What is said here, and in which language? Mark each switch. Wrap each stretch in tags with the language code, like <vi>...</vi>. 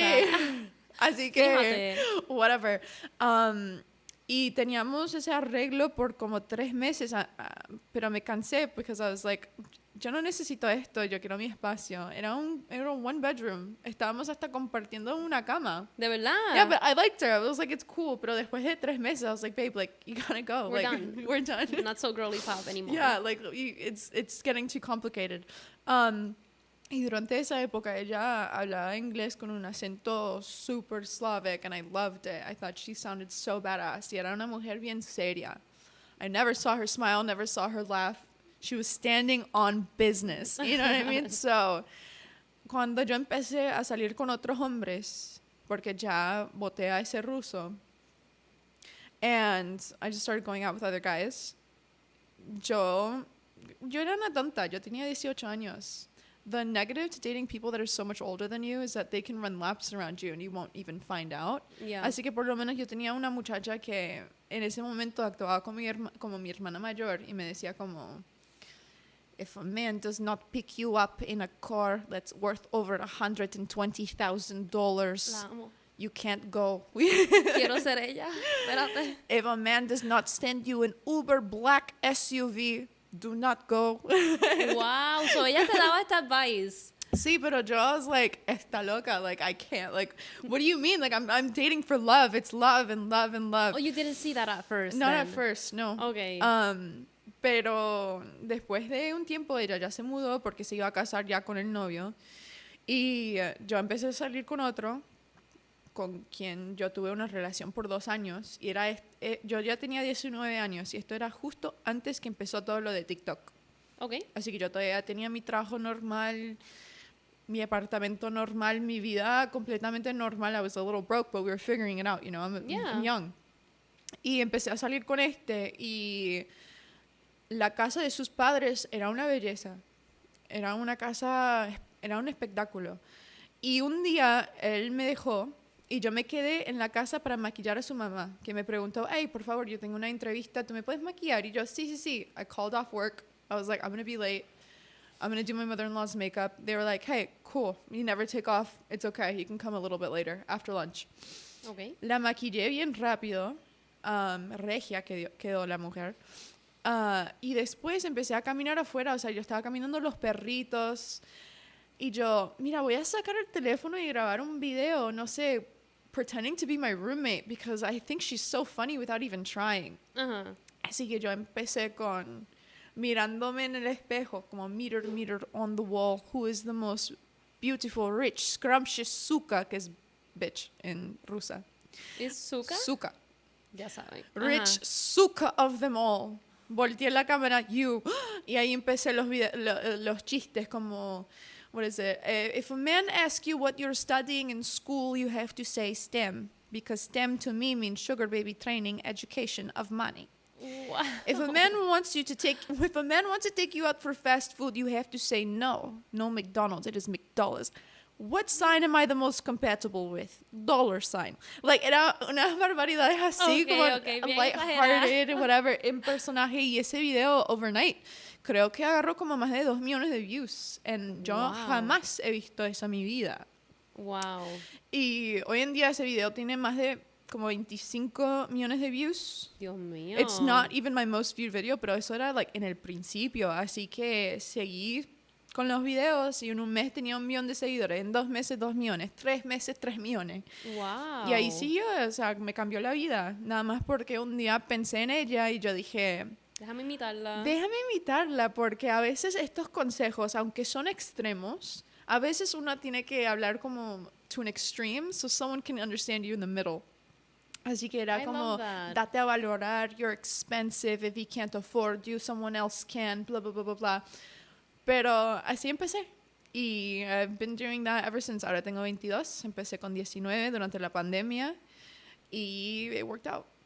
<es>Sí, así que, Fíjate.</es> <en>whatever.</en> <es>Y teníamos ese arreglo por como 3 meses, pero me cansé porque</es> <en>I was like,</en> <es>yo no necesito esto, yo quiero mi espacio. Era un one bedroom. Estábamos hasta compartiendo una cama. ¿De verdad?</es> <en>Yeah, but I liked her. I was like, it's cool.</en> <es>Pero después de 3 meses,</es> <en>I was like, babe, like, you gotta go. We're like, done. We're done. Not so girly pop anymore. Yeah, like, it's getting too complicated.</en> <es>Y durante esa época ella hablaba inglés con un acento super Slavic,</es> <en>and I loved it. I thought she sounded so badass.</en> <es>Y era una mujer bien seria.</es> <en>I never saw her smile, never saw her laugh. She was standing on business. You know what I mean? So,</en> <es>cuando yo empecé a salir con otros hombres, porque ya boté a ese ruso,</es> <en>and I just started going out with other guys,</en> <es>yo era una tonta. Yo tenía 18 años.</es> <en>The negative to dating people that are so much older than you is that they can run laps around you and you won't even find out. Yeah.</en> <es>Así que por lo menos yo tenía una muchacha que en ese momento actuaba como mi hermana mayor y me decía como,</es> <en>if a man does not pick you up in a car that's worth over $120,000,</en> <es>La amo.</es> <en>you can't go.</en> <es>Quiero ser ella. Espérate.</es> <en>If a man does not send you an Uber black SUV, do not go. Wow.</en> <es>So ella te daba esta advice. Sí, pero yo</es> <en>was like,</en> <es>está loca,</es> <en>like, I can't, like, what do you mean? Like, I'm dating for love. It's love and love and love. Oh, you didn't see that at first. Not then. at first, no. Okay.</en> <es>Pero después de un tiempo ella ya se mudó porque se iba a casar ya con el novio. Y yo empecé a salir con otro, con quien yo tuve una relación por 2 años. Y era yo ya tenía 19 años y esto era justo antes que empezó todo lo de TikTok. Okay. Así que yo todavía tenía mi trabajo normal, mi apartamento normal, mi vida completamente normal.</es> <en>I was a little broke, but we were figuring it out, you know, I'm young.</en> <es>Y empecé a salir con y la casa de sus padres era una belleza. Era una casa, era un espectáculo. Y un día él me dejó y yo me quedé en la casa para maquillar a su mamá, que me preguntó, hey, por favor, yo tengo una entrevista, ¿tú me puedes maquillar? Y yo, sí.</es> <en>I called off work. I was like, I'm going to be late. I'm going to do my mother-in-law's makeup. They were like, hey, cool. You never take off. It's okay. You can come a little bit later, after lunch. Okay.</en> <es>La maquillé bien rápido. Regia quedó la mujer. Y después empecé a caminar afuera. O sea, yo estaba caminando los perritos. Y yo, mira, voy a sacar el teléfono y grabar un video, no sé,</es> <en>pretending to be my roommate because I think she's so funny without even trying.</en> <es>Ajá. Así que yo empecé con mirándome en el espejo, como</es> <en>mirror on the wall, who is the most beautiful, rich, scrumptious suka,</en> <es>que es bitch en rusa. ¿Es Zuka? Suka. Ya saben.</es> <en>Rich suka of them all.</en> <es>Volteé la cámara,</es> <en>you.</en> <es>Y ahí empecé los chistes como,</es> <en>what is it? If a man asks you what you're studying in school, you have to say STEM. Because STEM to me means sugar baby training, education of money. Wow. If a man wants to take you out for fast food, you have to say no. No McDonald's, it is McDonald's. What sign am I the most compatible with? Dollar sign.</en> <es>Like, era una barbaridad así,</es> <en>Okay,</en> <es>como okay, bien</es> <en>lighthearted, whatever,</en> <es>en personaje. Y ese video, overnight, creo que agarró como más de 2 millones de views.</es> <en>And yo Wow.</en> <es>jamás he visto eso en mi vida.</es> <en>Wow.</en> <es>Y hoy en día ese video tiene más de como 25 millones de views. Dios mío.</es> <en>It's not even my most viewed video,</en> <es>pero eso era like en el principio, así que seguí con los videos y en un mes tenía 1 millón de seguidores, en 2 meses 2 millones, 3 meses 3 millones.</es> <en>Wow.</en> <es>Y ahí siguió, o sea, me cambió la vida, nada más porque un día pensé en ella y yo dije, Déjame imitarla. déjame imitarla, porque a veces estos consejos, aunque son extremos, a veces uno tiene que hablar como</es> <en>to an extreme, so someone can understand you in the middle.</en> <es>Así que era</es> <en>I</en> <es>como,</es> <en>love that.</en> <es>date a valorar,</es> <en>you're expensive, if he can't afford you, someone else can, blah, blah, blah, blah, blah.</en> <es>Pero así empecé. Y</es> <en>I've been doing that ever since.</en> <es>Ahora tengo 22, empecé con 19 durante la pandemia y</es> <en>it worked out.</en>